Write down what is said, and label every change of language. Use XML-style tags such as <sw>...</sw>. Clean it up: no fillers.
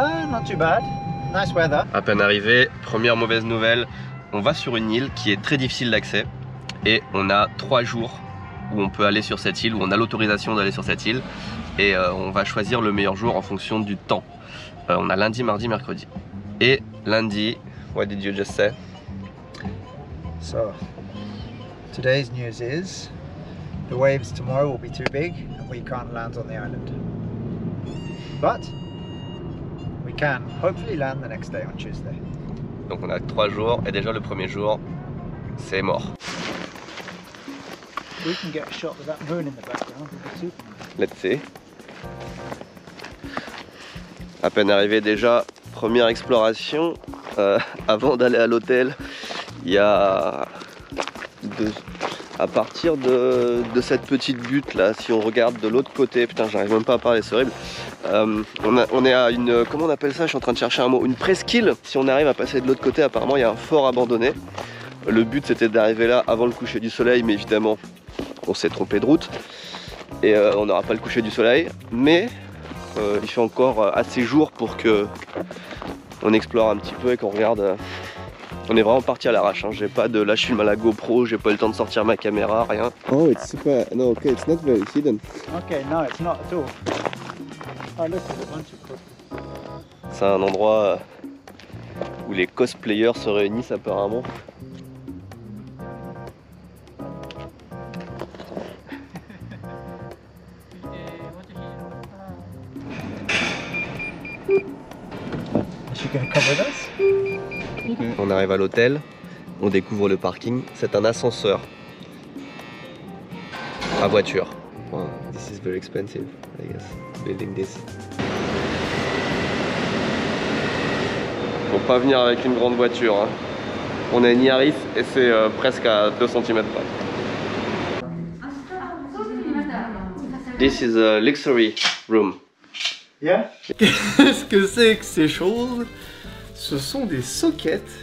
<en>Not too bad. Nice weather.</en> <fr>À peine arrivé, première mauvaise nouvelle, on va sur une île qui est très difficile d'accès et on a 3 jours où on peut aller sur cette île, où on a l'autorisation d'aller sur cette île et on va choisir le meilleur jour en fonction du temps. On a lundi, mardi, mercredi. Et lundi,</fr> <en>what did you just say? So, today's news is the waves tomorrow will be too big and we can't land on the island. But we can hopefully land the next day on Tuesday.</en> <fr>Donc on a 3 jours et déjà le premier jour, c'est mort.</fr> <en>We can get a shot with that moon in the background with the Superman. Let's see.</en> <fr>À peine arrivé déjà, première exploration. Avant d'aller à l'hôtel, il y a à partir de cette petite butte là, si on regarde de l'autre côté, putain j'arrive même pas à parler, c'est horrible. On est à une, comment on appelle ça, je suis en train de chercher un mot, une presqu'île. Si on arrive à passer de l'autre côté, apparemment il y a un fort abandonné. Le but c'était d'arriver là avant le coucher du soleil, mais évidemment on s'est trompé de route et on n'aura pas le coucher du soleil, mais il fait encore assez jour pour que on explore un petit peu et qu'on regarde. On est vraiment parti à l'arrache, hein. J'ai pas de, là je filme à la GoPro, j'ai pas eu le temps de sortir ma caméra, rien.</fr> <en>Oh, it's super, no, okay, it's not very hidden. Okay, no, it's not at all. Oh, look, there's a bunch of couples.</en> <fr>C'est un endroit où les cosplayers se réunissent apparemment. On arrive à l'hôtel, on découvre le parking, c'est un ascenseur à voiture.</fr> <en>Wow, this is very expensive, I guess, building this.</en> <fr>Faut pas venir avec une grande voiture, hein. On a une Yaris et c'est presque à 2 cm près.</fr> <en>This is a luxury room. Yeah.</en> <fr>Qu'est-ce que c'est que ces choses? Ce sont des sockets.</fr>